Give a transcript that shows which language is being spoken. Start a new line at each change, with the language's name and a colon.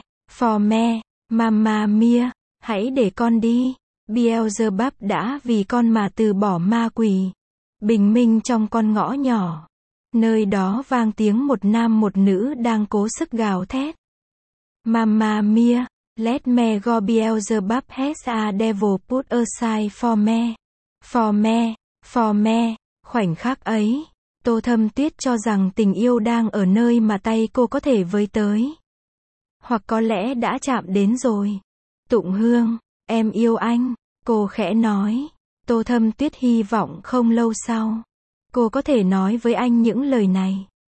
English: For me,
Vietnamese: mamma mia, hãy để con đi. Beelzebub đã vì con mà từ bỏ ma quỷ. Bình minh trong con ngõ nhỏ, nơi đó vang tiếng một nam một nữ đang cố sức gào thét.
English: Mamma mia, let me go Beelzebub has a devil put aside for me. For me,
Vietnamese: khoảnh khắc ấy, Tô Thâm Tuyết cho rằng tình yêu đang ở nơi mà tay cô có thể với tới. Hoặc có lẽ đã chạm đến rồi. Tụng Hương, em yêu anh, cô khẽ nói. Tô Thâm Tuyết hy vọng không lâu sau, cô có thể nói với anh những lời này.